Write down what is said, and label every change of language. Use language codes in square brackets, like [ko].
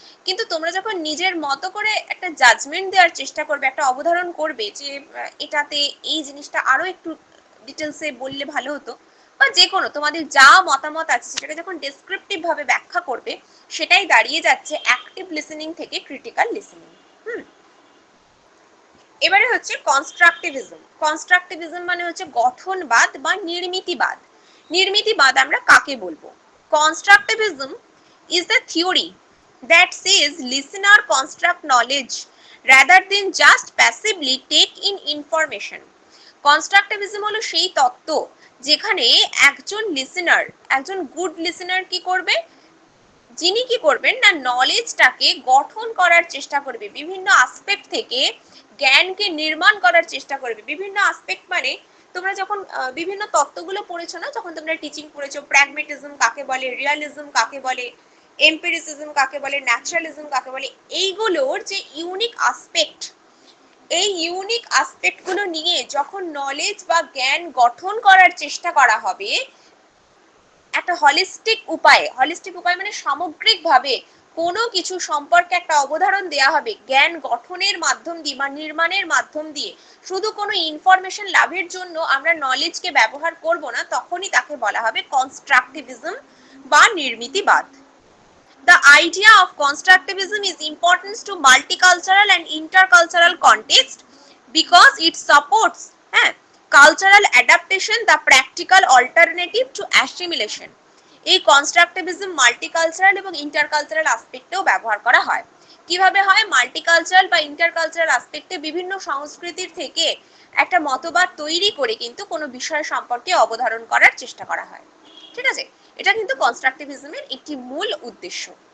[bn] কিন্তু তোমরা যখন নিজের মতো করে একটা জাজমেন্ট দেওয়ার চেষ্টা করবে, একটা অবধারণ করবে যে এটাতে এই জিনিসটা আরো একটু ডিটেলসে বললে ভালো হতো, বা যে কোনো তোমাদের যা মতামত আছে সেটাকে যখন ডেসক্রিপটিভ ভাবে ব্যাখ্যা করবে, সেটাই দাঁড়িয়ে যাচ্ছে অ্যাক্টিভ লিসেনিং থেকে ক্রিটিক্যাল লিসেনিং। এবারে হচ্ছে কনস্ট্রাকটিভিজম। কনস্ট্রাকটিভিজম মানে হচ্ছে গঠনবাদ বা নির্মিতিবাদ। নির্মিতিবাদ আমরা কাকে বলবো? [en] Constructivism is the theory that says listener construct knowledge rather than just passively take in information. [bn] Constructivism হলো সেই তত্ত্ব যেখানে একজন লিসেনার, একজন গুড লিসেনার কি করবে, যিনি কি করবেন না নলেজটাকে গঠন করার চেষ্টা করবে, বিভিন্ন আসপেক্ট থেকে জ্ঞানকে নির্মাণ করার চেষ্টা করবে। বিভিন্ন আসপেক্ট মানে তোমরা যখন বিভিন্ন তত্ত্বগুলো পড়েছো না, যখন তোমরা টিচিং পড়েছো, প্র্যাগমেটিজম কাকে বলে, রিয়ালিজম কাকে বলে, এম্পিরিসিজম কাকে বলে, ন্যাচারালিজম কাকে বলে, এইগুলোর যে ইউনিক আসপেক্ট, এই ইউনিক আসপেক্ট গুলো নিয়ে যখন নলেজ বা জ্ঞান গঠন করার চেষ্টা করা হবে একটা হলিস্টিক উপায় মানে সামগ্রিকভাবে কোনো কিছু সম্পর্কে একটা অবধারণ দেয়া হবে জ্ঞান গঠনের মাধ্যম দিয়ে বা নির্মাণের মাধ্যম দিয়ে, শুধু কোনো ইনফরমেশন লাভের জন্য আমরা নলেজকে ব্যবহার করব না, তখনই তাকে বলা হবে কনস্ট্রাকটিভিজম বা নির্মিতিবাদ। [en] The idea of constructivism is important to multicultural and intercultural context because it supports cultural adaptation, the practical alternative to assimilation. [bn] এই কনস্ট্রাকটিভিজম মাল্টিকালচারাল এবং ইন্টারকালচারাল আসপেক্টেও ব্যবহার করা হয়। কিভাবে হয়? মাল্টিকালচারাল বা ইন্টারকালচারাল আসপেক্টে বিভিন্ন সংস্কৃতির থেকে একটা মতবাদ তৈরি করে কিন্তু কোনো বিষয় সম্পর্কে অবধারণ করার চেষ্টা করা হয়। ঠিক আছে, এটা কিন্তু কনস্ট্রাকটিভিজমের একটি মূল উদ্দেশ্য।